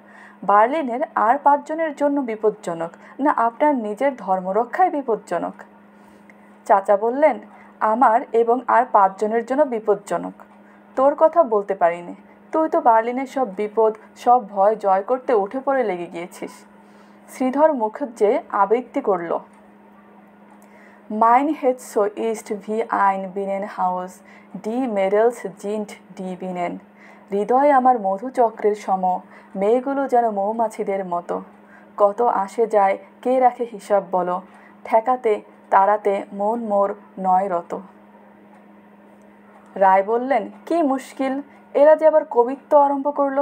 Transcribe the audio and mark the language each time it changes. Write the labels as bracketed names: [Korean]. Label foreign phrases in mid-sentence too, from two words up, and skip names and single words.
[Bangla] বার্লিনের আর 5 জনের জন্য বিপজ্জনক, না আপনার নিজের ধর্মরক্ষায় বিপজ্জনক? চাচা বললেন, আমার এবং আর 5 জনের জন্য বিপজ্জনক। তোর কথা বলতে পারিনি, তুই তো বার্লিনের সব বিপদ সব ভয় জয় করতে উঠে পড়ে লেগে গিয়েছিস। শ্রীধর মুখুজ্জে আবৃত্তি করল, [German] Mein Herz so ist wie ein Bienenhaus, die Mädels sind die Bienen. [Bangla] হৃদয় আমার মধুচক্রের সম, মেয়েগুলো যেন মৌমাছিদের মতো। কত আসে যায়, কে রাখে হিসাব বলো, ঠেকাতে তাড়াতে মন মোর নয় রত। রায় বললেন, কি মুশকিল, এরা যে আবার কবিত্ব আরম্ভ করলো।